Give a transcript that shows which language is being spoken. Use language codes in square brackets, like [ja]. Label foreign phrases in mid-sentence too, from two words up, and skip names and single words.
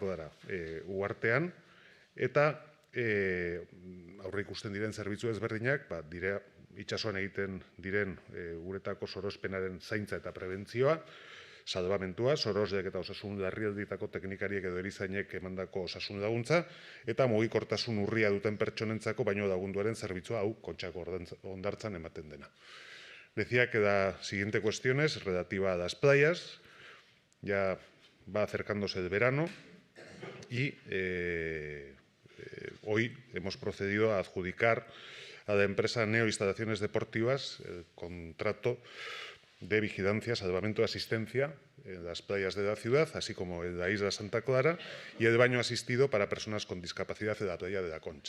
[eu] Clara uhartean, eta aurre ikusten diren zerbitzu ezberdinak, dira itsasoan egiten diren uretako sorospenaren zaintza eta prebentzioa, salbamentua, sorosleak eta osasun larrialdietako teknikariek edo erizainek emandako osasun laguntza, eta mugikortasun urria duten pertsonentzako baino lagunduaren zerbitzua hau Kontxako hondartzan ematen dena. [es] Decía que la siguiente cuestión es relativa a las playas. Ya va acercándose el verano y hoy hemos procedido a adjudicar a la empresa Neo Instalaciones Deportivas el contrato de vigilancia, salvamento y asistencia en las playas de la ciudad, así como en la isla Santa Clara, y el baño asistido para personas con discapacidad en la playa de la Concha.